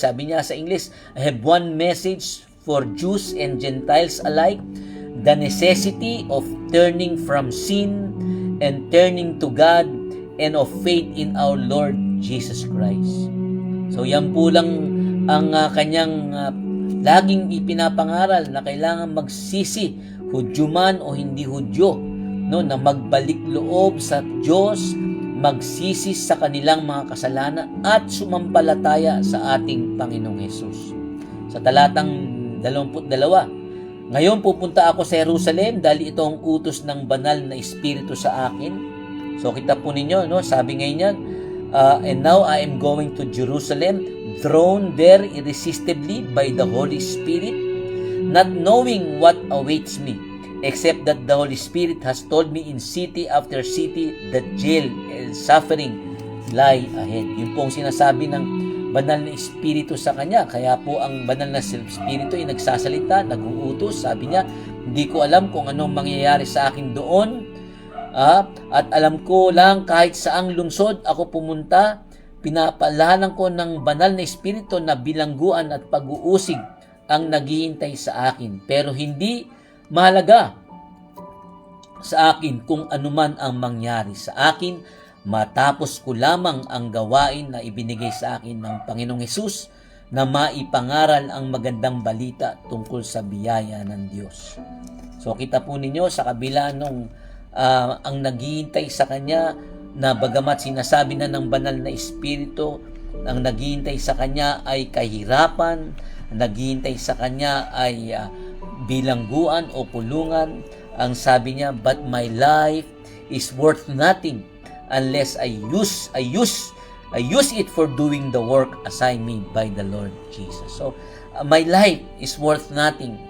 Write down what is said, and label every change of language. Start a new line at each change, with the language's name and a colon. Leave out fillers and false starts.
Filipino: Sabi niya sa English,
English: "I have one message for Jews and Gentiles alike, the necessity of turning from sin and turning to God and of faith in our Lord Jesus Christ."
Filipino: So yan po lang ang kanyang laging ipinapangaral, na kailangan magsisi Hudyo man o hindi Hudyo, no, na magbalik loob sa Diyos, magsisi sa kanilang mga kasalanan at sumampalataya sa ating Panginoong Hesus. Sa talatang 22, ngayon pupunta ako sa Jerusalem dahil ito ang utos ng banal na Espiritu sa akin. So kita po ninyo, no, sabi ngayon yan,
English: and now I am going to Jerusalem, drawn there irresistibly by the Holy Spirit, not knowing what awaits me, except that the Holy Spirit has told me in city after city that jail and suffering lie ahead.
Filipino: Yun po ang sinasabi ng banal na Espiritu sa kanya. Kaya po ang banal na Espiritu ay nagsasalita, nag-uutos. Sabi niya, hindi ko alam kung anong mangyayari sa akin doon. At alam ko lang kahit saang lungsod ako pumunta, pinapalahanan ko ng banal na Espiritu na bilangguan at pag-uusig ang naghihintay sa akin. Pero hindi mahalaga sa akin kung anuman ang mangyari sa akin, matapos ko lamang ang gawain na ibinigay sa akin ng Panginoong Hesus na maipangaral ang magandang balita tungkol sa biyaya ng Diyos. So kita po ninyo sa kabila nung ang naghihintay sa Kanya na bagamat sinasabi na ng banal na Espiritu, ang naghihintay sa Kanya ay kahirapan, ang naghihintay sa Kanya ay bilangguan o kulungan. Ang sabi niya,
English: but my life is worth nothing unless I use it for doing the work assigned me by the Lord Jesus. So, my life is worth nothing.